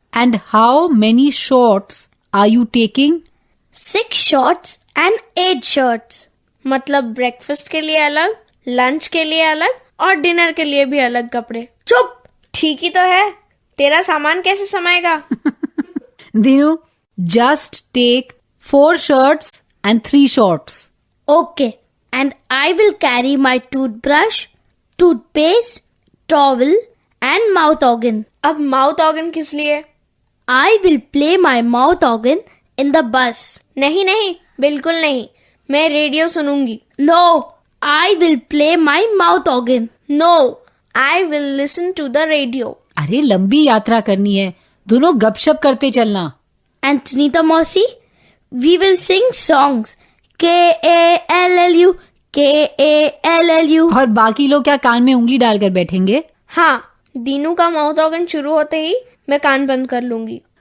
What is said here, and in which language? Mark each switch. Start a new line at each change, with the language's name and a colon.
English: And how many shorts are you taking? 6 shorts and 8 shirts.
Hindi: मतलब breakfast के लिए अलग, लंच के लिए अलग और डिनर के लिए भी अलग कपड़े. चुप. ठीक ही तो है. तेरा सामान कैसे समाएगा?
English: Dinu, just take 4 shirts and 3 shorts. Okay. And I will carry my toothbrush, toothpaste, towel and mouth organ.
Hindi: अब माउथ ऑर्गन किस लिए?
English: I will play my mouth organ in the bus.
Hindi: नहीं नहीं, बिल्कुल नहीं. मैं radio सुनूंगी.
English: No, I will play my mouth organ. No, I will listen to the radio.
Hindi: अरे लंबी यात्रा करनी है, दोनों गपशप करते चलना.
English: And Sunita Mausi, we will sing songs. K-A-L-L-U, K-A-L-L-U.
Hindi: और बाकी लोग क्या कान में उंगली डालकर बैठेंगे? हाँ, दीनू का माउथ ऑर्गन शुरू होते ही मैं कान बंद कर लूंगी.